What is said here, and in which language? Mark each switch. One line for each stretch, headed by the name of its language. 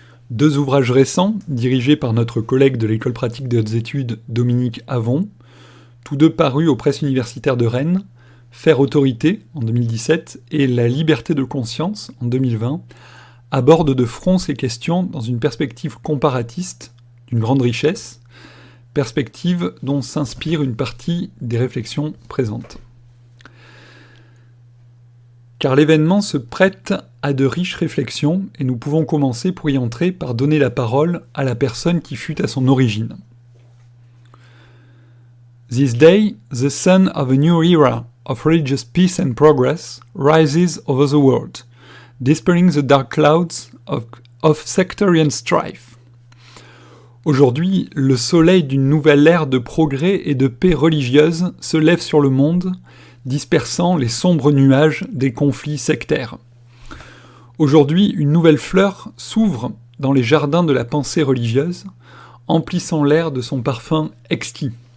French: Deux ouvrages récents, dirigés par notre collègue de l'École pratique des hautes études, Dominique Havon, tous deux parus aux presses universitaires de Rennes, Faire autorité, en 2017, et La liberté de conscience, en 2020, abordent de front ces questions dans une perspective comparatiste, d'une grande richesse, perspective dont s'inspire une partie des réflexions présentes. Car l'événement se prête à de riches réflexions et nous pouvons commencer pour y entrer par donner la parole à la personne qui fut à son origine.
English: This day, the sun of a new era of religious peace and progress rises over the world, dispelling the dark clouds of sectarian strife.
French: Aujourd'hui, le soleil d'une nouvelle ère de progrès et de paix religieuse se lève sur le monde, dispersant les sombres nuages des conflits sectaires. Aujourd'hui, une nouvelle fleur s'ouvre dans les jardins de la pensée religieuse, emplissant l'air de son parfum exquis.